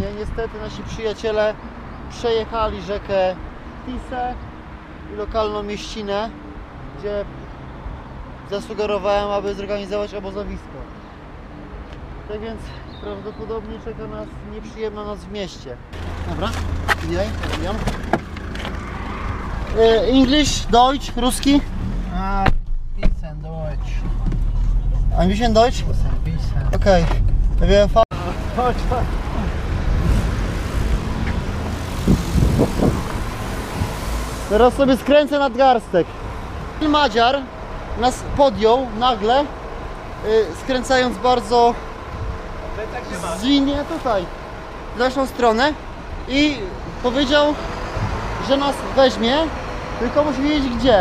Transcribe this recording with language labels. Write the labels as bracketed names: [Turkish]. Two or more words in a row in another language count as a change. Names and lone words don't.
[Polish] Niestety nasi przyjaciele przejechali rzekę Tisę i lokalną mieścinę, gdzie zasugerowałem, aby zorganizować obozowisko. Tak więc prawdopodobnie czeka nas nieprzyjemna noc w mieście. Dobra, wbijam. English, Deutsch, Ruski? [German] Bisschen Deutsch. Ein bisschen Deutsch? Bisschen. Okay. Wir fahren. [Polish] Teraz sobie skręcę nadgarstek. Madziar nas podjął nagle, skręcając bardzo zwinnie tutaj, w naszą stronę i powiedział, że nas weźmie, tylko musi wiedzieć gdzie.